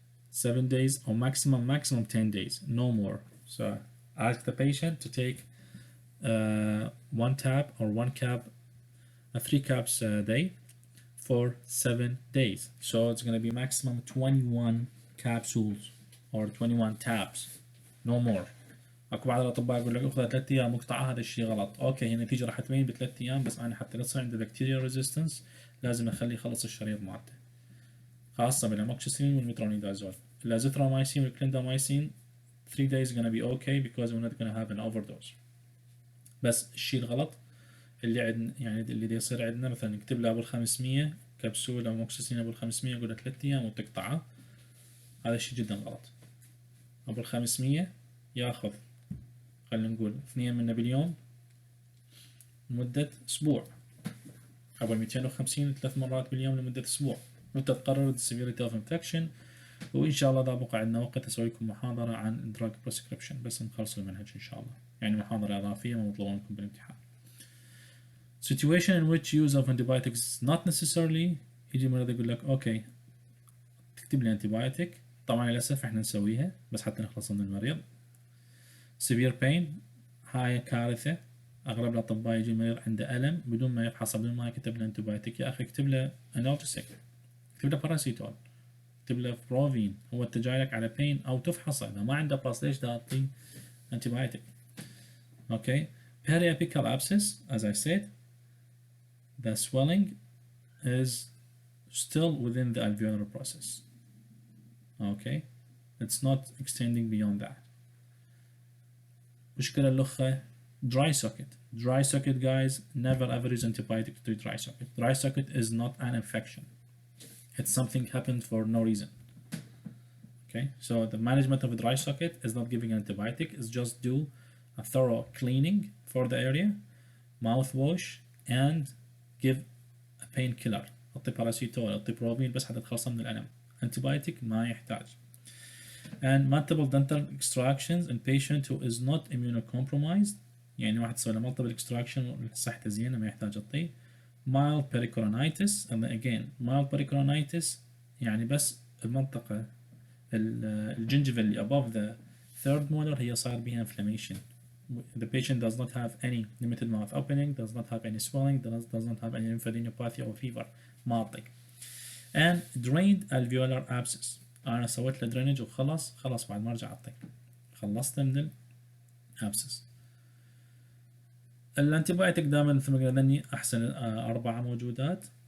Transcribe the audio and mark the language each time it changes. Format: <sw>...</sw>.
<en>7 days or maximum 10 days, no more. So ask the patient to take 1 tab or 1 cap, 3 caps a day for 7 days. So it's going to be maximum 21 capsules or 21 tabs, no more.</en> <ar>اكو بعض الاطباء يقول لك اخذ 3 ايام مقطعه، هذا الشيء غلط. اوكي هي النتيجه راح تبين ب3 ايام، بس انا حتى لا تصير عنده بكتيريا ريزيستنس لازم اخليه يخلص الشريط مالته، خاصه بالاموكسيسيلين والميترونيدازول.</ar> <en>الازيثرومايسين والكليندامايسين 3 days gonna be okay because we're not gonna have an overdose.</en> <ar>بس الشيء الغلط اللي عندنا، يعني اللي دي يصير عندنا مثلا نكتب له ابو 500 كبسول اموكسيسيلين ابو 500 يقول له 3 ايام وتقطعه، هذا الشيء جدا غلط. ابو 500 ياخذ خلينا نقول 2 منه باليوم لمدة أسبوع، أبو 250 3 مرات باليوم لمدة أسبوع، وأنت تقرر</ar> <en>severity of infection.</en> <ar>وإن شاء الله إذا بقى عندنا وقت أسوي لكم محاضرة عن</ar> <en>drug prescription</en> <ar>بس نخلص المنهج إن شاء الله، يعني محاضرة إضافية مطلوبة منكم بالامتحان.</ar> <en>Situation in which use of antibiotics is not necessarily.</en> <ar>يجي مريض يقول لك أوكي تكتب لي antibiotic، طبعا للأسف إحنا نسويها بس حتى نخلص من المريض.</ar> <en>severe pain،</en> <ar>هاي كارثة. أغلب الأطباء يجي المريض عنده ألم بدون ما يفحص، بدون ما يكتب له انتبايوتيك. يا أخي اكتب له انالجيسيك، اكتب له باراسيتول، اكتب له بروفين. هو أنت جاي لك على بين أو تفحصه، إذا ما عنده باس ليش تعطيه انتبايوتيك؟ أوكي.</ar> <en>Periapical abscess, as I said, the swelling is still within the alveolar process. Okay, it's not extending beyond that.</en> <ar>مشكلة اللخة</ar> <en>dry socket. Dry socket, guys, never ever use antibiotic to dry socket. Dry socket is not an infection. It's something happened for no reason. Okay, so the management of a dry socket is not giving antibiotic, is just do a thorough cleaning for the area, mouthwash, and give a painkiller.</en> <ar>اعطي باراسيتول، اعطي بروفين بس حتى تخلص من الألم. Antibiotic ما يحتاج.</ar> <en>And multiple dental extractions in patient who is not immunocompromised،</en> <ar>يعني واحد سوى له multiple extraction صحته زينة ما يحتاج أعطيه.</ar> <en>mild pericoronitis، and again mild pericoronitis</en> <ar>يعني بس المنطقة الجنجفة اللي</ar> <en>above the third molar</en> <ar>هي صار بها</ar> <en>inflammation. The patient does not have any limited mouth opening, does not have any swelling, does not have any lymphadenopathy or fever.</en> <ar>ما أعطيك.</ar> <en>and drained alveolar abscess،</en> <ar>أنا سويت له درينج وخلص بعد ما أرجع أعطيك، خلصت من الابسس. الانتيبايوتيك دائما مثل ما قلنا ذني أحسن 4 موجودات.</ar>